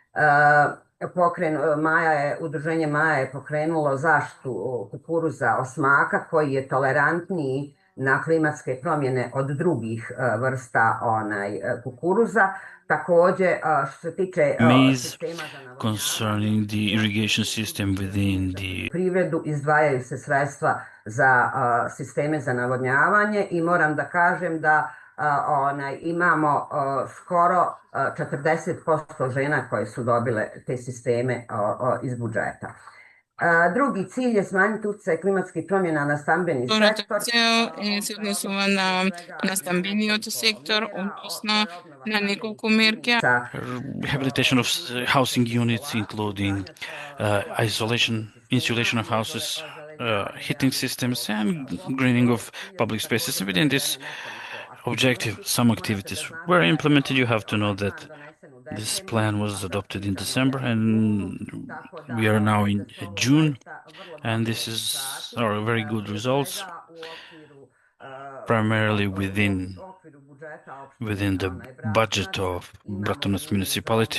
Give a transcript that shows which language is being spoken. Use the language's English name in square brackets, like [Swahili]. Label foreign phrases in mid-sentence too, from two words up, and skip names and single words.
[Bosnian] Udruženje Maja je pokrenulo zaštitu kukuruza osmaka koji je tolerantniji na klimatske promjene od drugih vrsta kukuruza. Također, što se tiče sistema [English] concerning the irrigation system within the [Bosnian] privredu, izdvajaju se sredstva za sisteme za navodnjavanje i moram da kažem da imamo skoro 40% žena koje su dobile te sisteme iz budžeta. Drugi cilj je smanjiti utjecaj klimatskih promjena na stambeni sektor. Se odnosila na stambeni sektor, odnosno na nekoliko merke. [English] Rehabilitation of housing units, including insulation of houses, heating systems, and greening of public spaces. Within this objective, some activities were implemented. You have to know that this plan was adopted in December, and we are now in June, and this is very good results, primarily within the budget of Bratunac municipality.